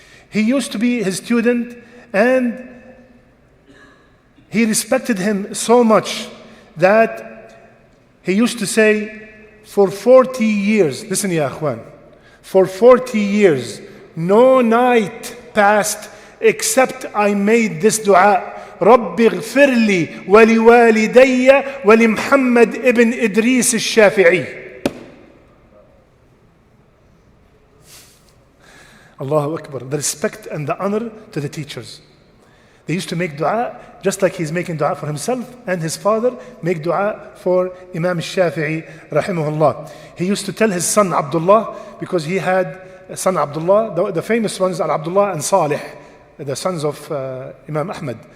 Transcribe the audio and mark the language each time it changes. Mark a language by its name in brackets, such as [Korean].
[English] He used to be his student and he respected him so much that he used to say, for 40 years, listen ya akhwan, for 40 years, no night passed except I made this dua. [Arabic] رب اغفر لي ولوالدي ولمحمد ابن إدريس الشافعي. Allahu Akbar. [English] The respect and the honor to the teachers. They used to make dua just like he's making dua for himself, and his father make dua for Imam Shafi'i rahimahullah. He used to tell his son Abdullah, because he had a son Abdullah, the famous ones are Abdullah and Salih, the sons of Imam Ahmad.